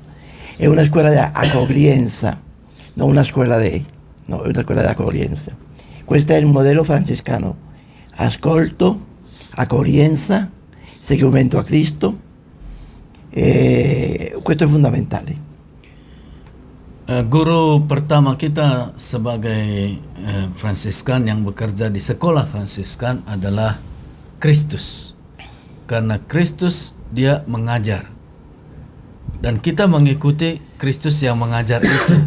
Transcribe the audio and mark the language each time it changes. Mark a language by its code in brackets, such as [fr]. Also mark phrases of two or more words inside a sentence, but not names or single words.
[it] È una scuola di accoglienza, non una scuola di... No, è una scuola di accoglienza. Questo è il modello francescano. Ascolto, accoglienza, seguimento a Cristo. Questo è fondamentale. [id] Guru pertama kita sebagai Fransiskan yang bekerja di sekolah Fransiskan adalah Kristus. Karena Kristus dia mengajar. Dan kita mengikuti Kristus yang mengajar itu.